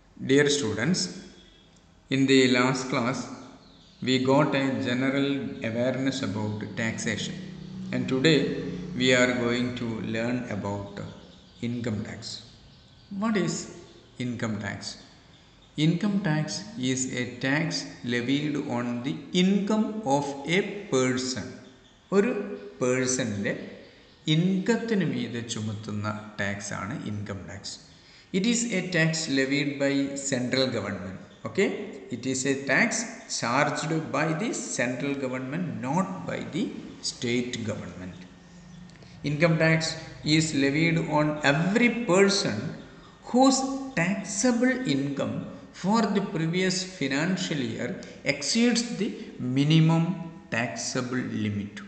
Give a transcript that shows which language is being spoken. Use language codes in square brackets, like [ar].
[en] Dear students, in the last class we got a general awareness about taxation, and today we are going to learn about income tax. What is income tax? Income tax is a tax levied on the income of a person. [ml] ഒരു പേഴ്സണിൻ്റെ ഇൻകത്തിന് മീതെ ചുമത്തുന്ന ടാക്സാണ് income tax. [en] It is a tax levied by central government. Okay, it is a tax charged by the central government, not by the state government. Income tax is levied on every person whose taxable income for the previous financial year exceeds the minimum taxable limit.